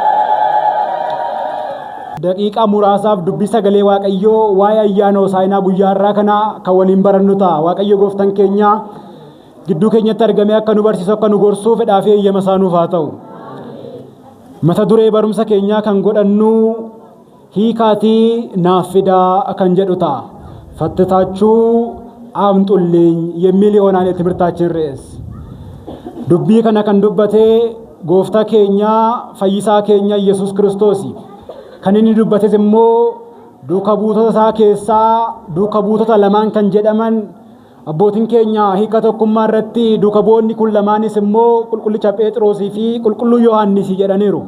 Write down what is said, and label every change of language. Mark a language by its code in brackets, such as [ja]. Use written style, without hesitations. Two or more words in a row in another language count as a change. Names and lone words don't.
[om] Daqiiqaa muraasaaf dubbii sagalee waaqayyoo waa'ee ayyaana hosaa'inaa guyyaa har'aa kana kan waliin barannu ta'a. Waaqayyo gooftaan keenya gidduu keenyatti argamee akka nu barsiisu akka nu gorsuu fedhaa fi eeyyama isaa nuuf haa ta'u. Mata duree barumsa keenyaa kan godhannu hiikaatii naaf fidaa kan jedhu ta'a. Fattitaachuu [am] አምጡልኝ የሚል ይሆናል የትምህርታችን ርዕስ። [om] ዱbii kana kan dubbate gooftaa keenya fayyisaa keenya Yesuus Kiristoos kan inni dubbates immoo duuka buutota isaa keessaa duuka buutota lamaan kan jedhaman abbootiin keenya hiika tokkummaa irratti duuka bu'oonni kun lamaanis immoo qulqullicha Phexrosii fi qulqulluu Yohaannis jedhaniiru.